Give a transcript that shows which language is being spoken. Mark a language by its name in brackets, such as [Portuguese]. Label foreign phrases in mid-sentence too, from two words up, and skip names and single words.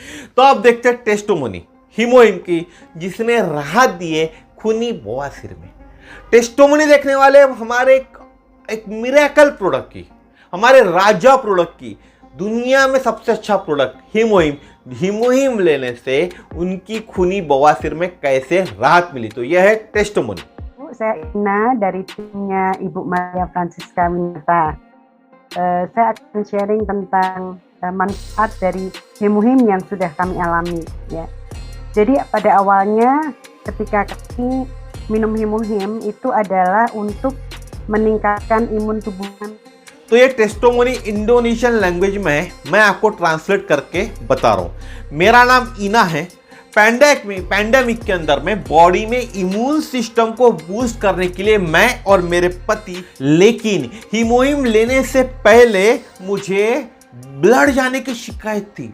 [Hindi] तो अब देखते हैं टेस्टोमोनी हीमोहिम की, जिसने राहत दी है खूनी बवासीर में। टेस्टोमोनी देखने वाले हमारे एक [English] miracle product [Hindi] की, हमारे राजा प्रोडक्ट की, दुनिया में सबसे अच्छा प्रोडक्ट हीमोहिम लेने से उनकी खूनी बवासीर में कैसे राहत मिली। तो यह है टेस्टोमोनी। [Indonesian] Saya Ina dari timnya Ibu Maria Francisca Winata. Saya akan sharing tentang manfaat dari Hemohim yang sudah kami alami ya. Jadi pada awalnya ketika kami minum Hemohim itu adalah untuk meningkatkan imun tubuh kami. [Hindi] तो ये टेस्टोमोनी [English] Indonesian language [Hindi] में है, मैं आपको ट्रांसलेट करके बता रहा हूँ। मेरा नाम इना है। पैंडेमिक के अंदर में बॉडी में [English] immune system [Hindi] को बूस्ट करने के लिए मैं और मेरे पति, लेकिन हीमोहिम लेने से पहले मुझे ब्लड जाने की शिकायत थी।